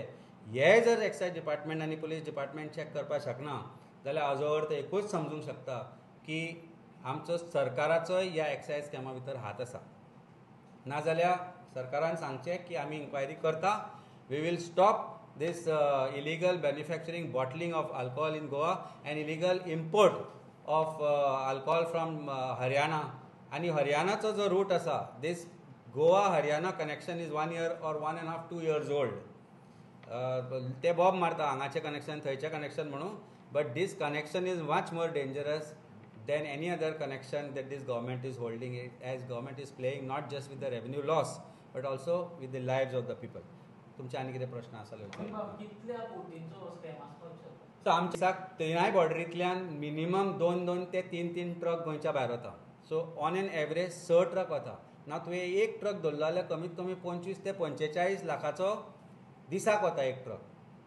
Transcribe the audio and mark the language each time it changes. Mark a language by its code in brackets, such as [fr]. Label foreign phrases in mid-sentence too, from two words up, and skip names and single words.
[kok] हे जर एक्सायज डिपार्टमेंट आनी पुलीस डिपार्टमेंट चॅक करपाक शकना जाल्यार हाजो अर्थ एकूच समजूंक शकता की आमचो सरकाराचोय ह्या एक्सायज स्कॅमा भितर हात आसा. नाजाल्यार सरकारान सांगचें की आमी इन्क्वायरी करता, [en] we will stop this illegal manufacturing, bottling of alcohol in Goa and illegal import of alcohol from Haryana, [kok] आणि हरियाणाचो जो रूट आसा, [en] this Goa Haryana connection is 1 year or 1.5 2 years old. [kok] ते बॉब मारता हांगाचें कनेक्शन थंयचें कनेक्शन म्हणून, [en] but this connection is much more dangerous than any other connection that this government is holding it, as government is playing not just with the revenue loss but also with the lives of the people. [kok] तुमचे आनी कितें प्रश्न आसले? कितल्या कोटींचो स्कॅम आसपाक शकता? सो आमच्या तिनाय बॉर्डरींतल्यान मिनिमम 2 ते 3 ट्रक गोंयच्या भायर वता. [en] so on an average 6 truck वता. [kok] ना तुवें एक ट्रक धरलो जाल्यार कमीत कमी 25 ते 45 लाखाचो दिसाक वता एक ट्रक.